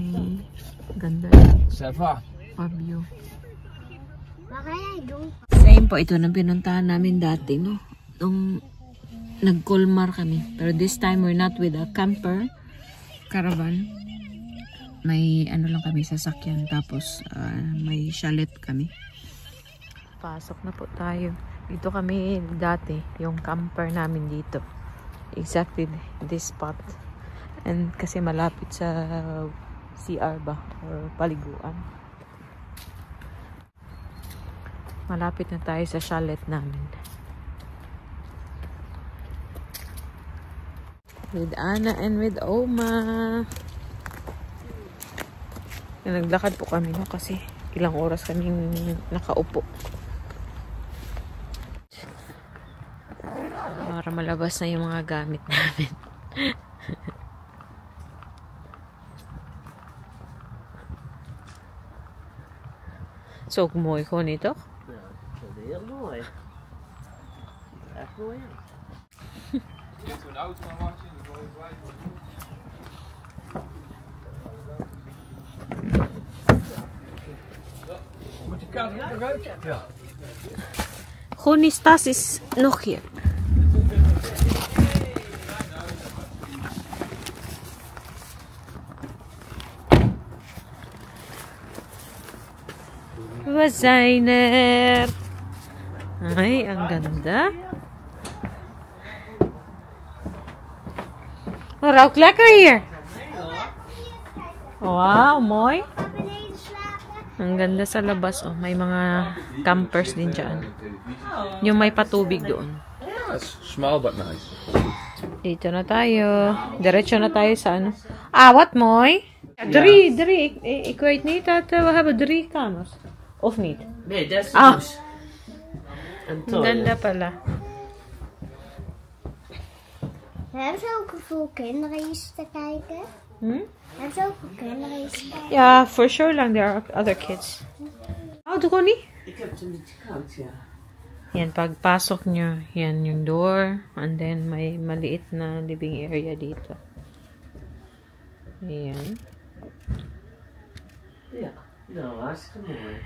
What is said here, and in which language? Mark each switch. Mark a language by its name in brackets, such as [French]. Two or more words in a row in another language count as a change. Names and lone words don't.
[Filipino] Ganda. Sefa. Pabyo. Same po ito nang pinuntahan namin dati, no? Nung nag-Colmar kami. [English] Pero this time we're not with a camper caravan. [Filipino] May ano lang kami sasakyan. Tapos may chalet kami. Pasok na po tayo. Dito kami dati. Yung camper namin dito. [English] Exactly this spot. [Filipino] And kasi malapit sa CR ba? Or paliguan. Malapit na tayo sa chalet namin. [English] With Anna and with Oma. [Filipino] Naglakad po kami, no? Kasi ilang oras kaming nakaupo. Para malabas na yung mga gamit namin. [Dutch] Zo mooi gewoon niet, toch? Ja, dat is heel mooi. Echt mooi. Zo'n auto maar wacht je, dan word je blij van. Moet je kaart er nog uit? Ja. Gronie's tas is nog hier. We zijn er. [Filipino] Ay, ang ganda. [Dutch] Het ruikt lekker hier. Wow, mooi. [Filipino] Ang ganda sa labas. Oh, may mga campers din dyan. Yung may patubig doon. [English] Yes, small but nice. [Filipino] Dito na tayo. Diretso na tayo sa ano. [Dutch] Ah, wat mooi. Drie. Ik weet niet dat we hebben 3 kamers. Of niet? Nee, dat is de Ah. douche. En [Filipino] Ang ganda pala. [Dutch] Hebben ze ook voor kinderen iets te kijken? Hm? [English] Yeah, for sure lang there are other kids. [Filipino] Doon ni? [Dutch] Ik heb het een beetje koud, ja. [Filipino] Yan, pagpasok nyo, yan yung door. [English] And then, [Filipino] may maliit na [English] living area [Filipino] dito. Ayan. [Dutch] Ja, nou, hartstikke mooi.